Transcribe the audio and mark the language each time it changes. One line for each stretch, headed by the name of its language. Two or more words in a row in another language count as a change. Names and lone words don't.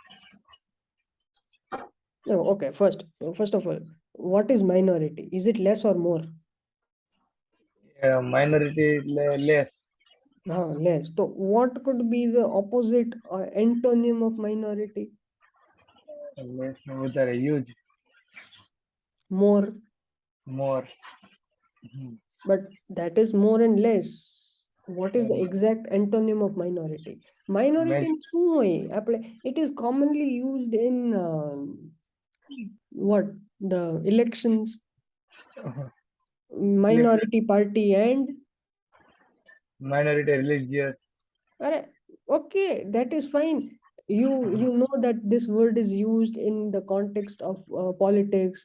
English: No, okay. First of all, what is minority? Is it less or more? minority less. Less. So what could be the opposite or antonym of minority?
Gujarati: Less નું વધારે huge
English: More. more. Hmm. But that is more and less. What is the Um, exact antonym of minority? Minority major. in
Gujarati: શું હોય?
English: It is commonly used in what? The elections, minority party and Minority religious. Alright, okay, that is fine. You know that this word is used in the context of politics.